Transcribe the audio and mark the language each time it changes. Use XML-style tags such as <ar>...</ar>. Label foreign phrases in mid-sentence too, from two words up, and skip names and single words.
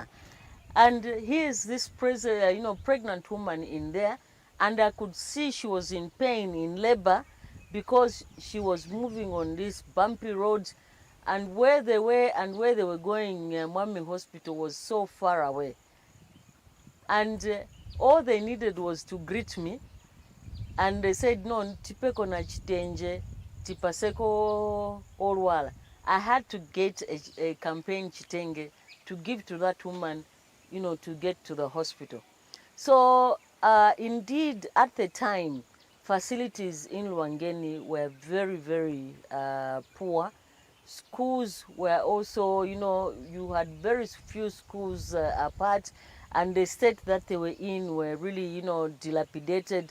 <en>And here's this pregnant woman in there, and I could see she was in pain, in labor, because she was moving on this bumpy road, and where they were and where they were going, Mwami Hospital was so far away. And All they needed was to greet me, and they said,</en> <ny>no, tipeko na chitenje, tipaseko olwala.</ny> <en>I had to get a campaign chitenge to give to that woman, you know, to get to the hospital. So indeed, at the time, facilities in Lwangeni were very, very poor. Schools were also, you know, you had very few schools apart, and the state that they were in were really, you know, dilapidated.</en>